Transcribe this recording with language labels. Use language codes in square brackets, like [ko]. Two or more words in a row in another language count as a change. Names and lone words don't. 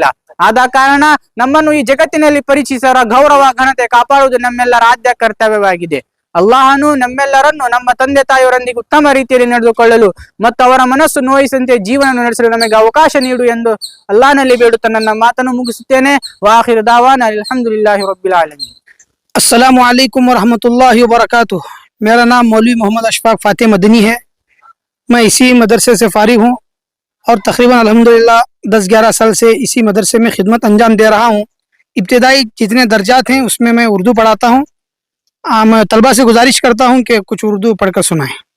[kn] ಆದ ಕಾರಣ ನಮ್ಮನ್ನು ಈ ಜಗತ್ತಿನಲ್ಲಿ ಪರಿಚಯಿಸರ ಗೌರವ ಘನತೆ ಕಾಪಾಡುವುದು ನಮ್ಮೆಲ್ಲರ ಆದ್ಯ ಕರ್ತವ್ಯವಾಗಿದೆ. ಅಲ್ಲಾಹನು ನಮ್ಮೆಲ್ಲರನ್ನು ನಮ್ಮ ತಂದೆ ತಾಯಿಯವರೊಂದಿಗೆ ಉತ್ತಮ ರೀತಿಯಲ್ಲಿ ನಡೆದುಕೊಳ್ಳಲು ಮತ್ತು ಅವರ ಮನಸ್ಸು ನೋಯಿಸಂತೆ ಜೀವನ ನಡೆಸಲು ನಮಗೆ ಅವಕಾಶ ನೀಡು ಎಂದು ಅಲ್ಲಾಹನಲ್ಲಿ ಬೇಡುತ್ತಾ ನನ್ನ ಮಾತನ್ನು ಮುಗಿಸುತ್ತೇನೆ. [ar] وآخر دعوانا الحمد لله رب العالمين. السلام عليكم ورحمة الله وبركاته. [ur] میرا نام مولوی محمد اشفاق فاتح مدنی ہے۔ میں اسی مدرسے سے فارغ ہوں اور تقریباً الحمدللہ 10-11 سال سے اسی مدرسے میں خدمت انجام دے رہا ہوں. ابتدائی جتنے درجات ہیں اس میں میں اردو پڑھاتا ہوں. میں طلبہ سے گزارش کرتا ہوں کہ کچھ اردو پڑھ کر سنائیں.